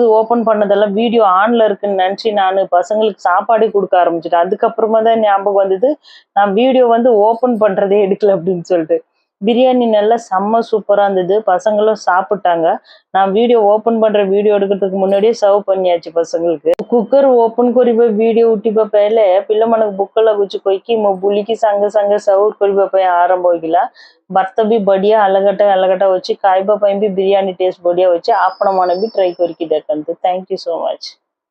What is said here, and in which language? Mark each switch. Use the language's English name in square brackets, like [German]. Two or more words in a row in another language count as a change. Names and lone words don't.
[Tamil] ஓபன் பண்ணதெல்லாம் வீடியோ ஆன்ல இருக்குன்னு நினைச்சு நான் பசங்களுக்கு சாப்பாடு கொடுக்க ஆரம்பிச்சிட்டேன் அதுக்கப்புறமா தான் ஞாபகம் வந்தது நான் வீடியோ வந்து ஓபன் பண்றதே எடுக்கல அப்படின்னு சொல்லிட்டு பிரியாணி நல்லா செம்ம சூப்பரா இருந்தது பசங்களும் சாப்பிட்டாங்க நான் வீடியோ ஓபன் பண்ற வீடியோ எடுக்கிறதுக்கு முன்னாடியே சர்வ் பண்ணியாச்சு பசங்களுக்கு [Odia] କୁକର ଓପନ କରିବା ଭିଡିଓ ଉଠିବା ବେଳେ ପିଲାମାନଙ୍କୁ ଭୋକ ଲାଗୁଛି କହିକି ମୋ ବୁଲିକି ସାଙ୍ଗେ ସାଙ୍ଗେ ସର୍ଭ କରିବା ପାଇଁ ଆରମ୍ଭ ହେଇଗଲା ଭାତ ବି ବଢିଆ ଅଲଗାଟା ଅଛି ଖାଇବା ପାଇଁ ବି ବିରିୟାନୀ ଟେଷ୍ଟ ବଢିଆ ଅଛି ଆପଣ ମାନେ ବି ଟ୍ରାଏ କରିକି ଦେଖନ୍ତୁ [English] thank you so much